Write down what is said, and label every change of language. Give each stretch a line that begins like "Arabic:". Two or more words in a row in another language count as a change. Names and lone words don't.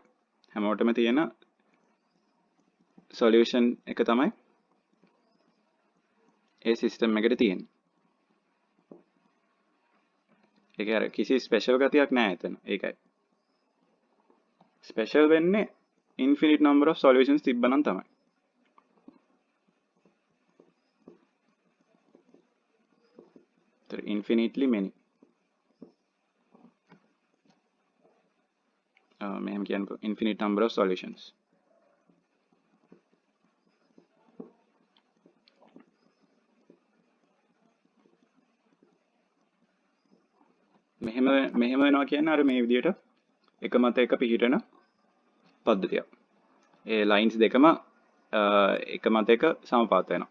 Sinhala: හැමෝටම තියෙන solution එක තමයි ඒ සිස්ටම් එකට තියෙන්නේ. ඒක අර කිසි ස්පෙෂල් ගතියක් නැහැ එතන. ඒකයි. ස්පෙෂල් වෙන්නේ
English: infinite number of solutions
Sinhala: තිබ්බනම් තමයි.
English: infinitely many.
Sinhala: මෙහෙම කියන්නේ
English: infinite number of solutions.
Sinhala: මෙහෙම වෙනවා කියන්නේ අර මේ විදිහට එක මත එක පිහිටන පද්ධතියක්. ඒ lines දෙකම එක මත එක සමපාත වෙනවා.